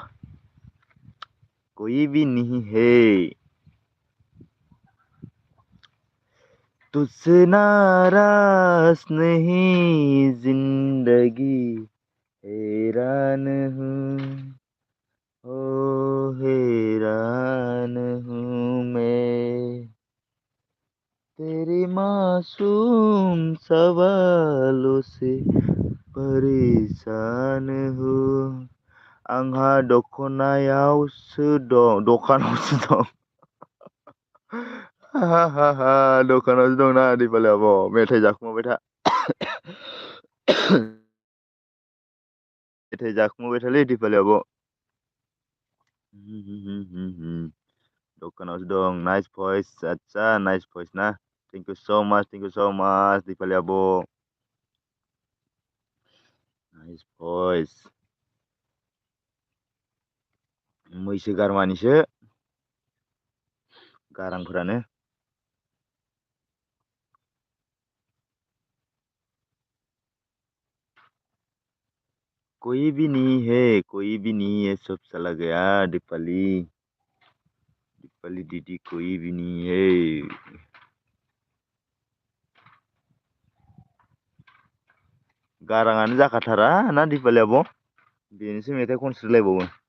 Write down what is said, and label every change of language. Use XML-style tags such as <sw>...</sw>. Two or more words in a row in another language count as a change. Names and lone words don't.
<hi>कोई भी नहीं है तुझसे नाराज नहीं जिंदगी, हैरान हूँ, ओ हैरान हूँ मैं तेरे मासूम सवालों से परेशान हूँ।</hi> <brx>आंहा दखनायावसो दं, दखानावसो दं। हाहाहा दखानावसो दंना दैबालाय आब', मेथाइ जाखुमाबाय था। मेथाइ जाखुमाबाय थालै दिपालि आब'। दखानावसो दं।</brx> <en>nice voice, आदसा nice voice ना। thank you so much</en> <brx>दिपालि आब'।</brx> <en>nice voice.</en> <brx>मैसो गारमानिसो गारांफोरानो।</brx> <hi>कोई भी नहीं है, कोई भी नहीं है, सब चला गया दीपाली। दीपाली दीदी कोई भी नहीं है।</hi> <brx>गाराङानो जाखाथारा ना दिपालि आब'? बेनोसो मेथाइ खनस्रोलायबावो।</brx>